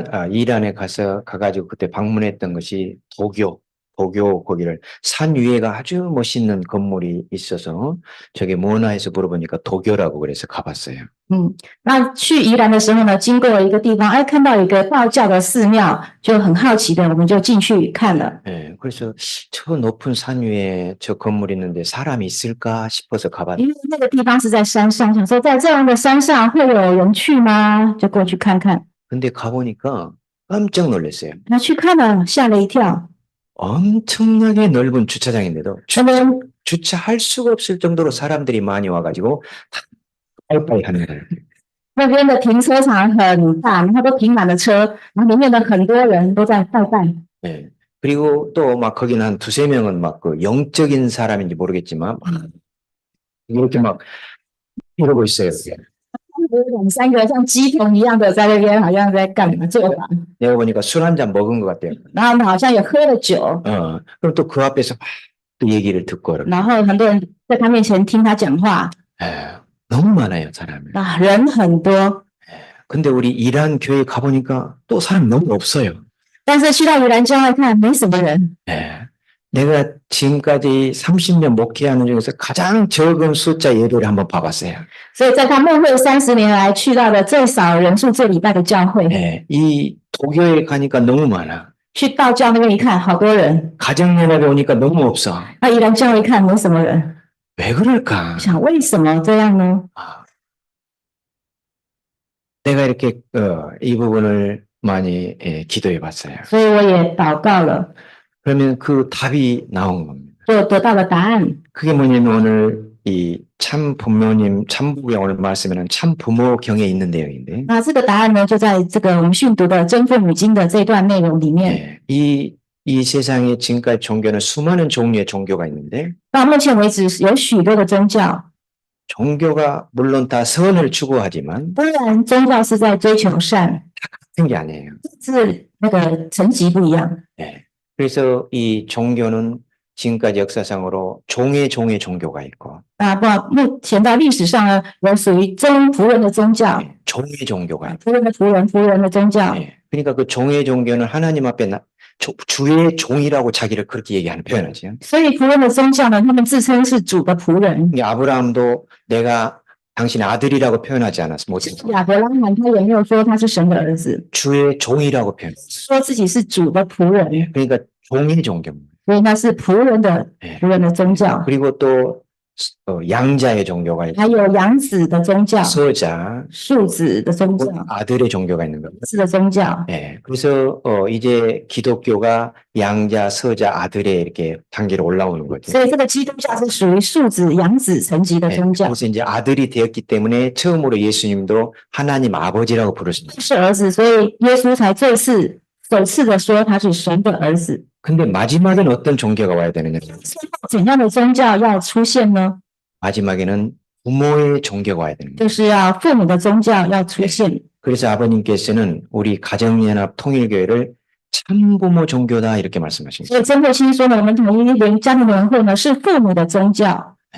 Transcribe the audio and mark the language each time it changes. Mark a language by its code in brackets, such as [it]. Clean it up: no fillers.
[ko] 이란에 가가지고 그때 방문했던 것이 도교 거기를 산 위에가 아주 멋있는 건물이 있어서 저게 뭐나 해서 물어보니까 도교라고 그래서 가봤어요. [zh] 那去宜兰的时候呢，经过了一个地方，看到一个道教的寺庙，就很好奇的，我们就进去看了。 [ko] 그래서 저 높은 산 위에 저 건물이 있는데 사람이 있을까 싶어서 가봤어요. [zh] 因为那个地方是在山上，想说在这样的山上会有人去吗？就过去看看。 [ko] 근데 가보니까 깜짝 놀랐어요. [zh] 那去看了，吓了一跳。 [ko] 엄청나게 넓은 주차장인데도 주차할 수가 없을 정도로 사람들이 많이 와가지고 다 빠이빠이 하는 거예요. [zh] 那边的停车场很大，然后都停满了车，然后里面的很多人都在拜拜。 [ko] 그리고 또 막 거기는 한 두세 명은 막 그 영적인 사람인지 모르겠지만 막 이렇게 막 이러고 있어요. [zh] 有两三个像鸡童一样的在那边，好像在干嘛做法。 [ko] 내가 보니까 술 한 잔 먹은 것 같아요. [zh] 然后好像也喝了酒， [ko] 그럼 또 그 앞에서 막 또 얘기를 듣고 그러고. [zh] 然后很多人在他面前听他讲话， [ko] 너무 많아요, 사람이. [zh] 人很多。 [ko] 근데 우리 이란 교회 가보니까 또 사람 너무 없어요. [zh] 但是去到宜兰教会看，没什么人。 [ko] 내가 지금까지 30년 목회하는 중에서 가장 적은 숫자 예배를 한번 봐봤어요. [zh] 所以在他牧会30年来去到的最少人数做礼拜的教会， [ko] 이 도교에 가니까 너무 많아. [zh] 去道教那边一看，好多人。 [ko] 가정연합에 오니까 너무 없어. [zh] 那宜兰教会一看，没什么人。 [ko] 왜 그럴까? [zh] 想为什么这样呢？ [ko] 내가 이렇게 이 부분을 많이 기도해 봤어요. [zh] 所以我也祷告了， [ko] 그러면 그 답이 나온 겁니다. [zh] 就得到了答案。 [ko] 그게 뭐냐면 오늘 이 참 부모님, 참부경 오늘 말씀에는 참 부모경에 있는 내용인데 [zh] 那这个答案呢，就在这个我们训读的《真父母经》的这段内容里面。 [ko] 이 세상에 지금까지 종교는 수많은 종류의 종교가 있는데 [zh] 到目前为止，有许多的宗教， [ko] 종교가 물론 다 선을 추구하지만 [zh] 当然宗教是在追求善， [ko] 같은 게 아니에요. [zh] 是那个层级不一样。 [ko] 그래서 이 종교는 지금까지 역사상으로 종의 종교가 있고 [zh] 目前到历史上呢，有属于仆人的宗教， [ko] 종의 종교가 있고 [zh] 仆人的仆人的宗教。 [ko] 그러니까 그 종의 종교는 하나님 앞에 주의 종이라고 자기를 그렇게 얘기하는 표현하죠. [zh] 所以仆人的宗教呢，他们自称是主的仆人。 [ko] 아브라함도 내가 당신의 아들이라고 표현하지 않았어. 못 [zh] 亚伯拉罕他也没有说他是神的儿子， [ko] 주의 종이라고 표현했어. [zh] 说自己是主的仆人， [ko] 그러니까 종의 종교입니다. [zh] 所以那是仆人的宗教。 [ko] 그리고 또 양자의 종교가 있고 [zh] 还有养子的宗教、 [ko] 서자, [zh] 庶子的宗教、 [ko] 아들의 종교가 있는 겁니다. [zh] 子的宗教。 [ko] 그래서 이제 기독교가 양자, 서자, 아들의 이렇게 단계로 올라오는 거죠. [zh] 所以这个基督教是属于庶子、养子层级的宗教。 [ko] 그래서 이제 아들이 되었기 때문에 처음으로 예수님도 하나님 아버지라고 부르십니다. [zh] 是儿子，所以耶稣才首次的说他是神的儿子。 [ko] 근데 마지막엔 어떤 종교가 와야 되느냐? [zh] 怎样的宗教要出现呢？ [ko] 마지막에는 부모의 종교가 와야 되는 거예요. [zh] 就是要父母的宗教要出现。 [ko] 그래서 아버님께서는 우리 가정연합 통일교회를 참부모 종교다 이렇게 말씀하십니다. [zh] 所以曾慧清说呢，我们统一家庭联会呢是父母的宗教。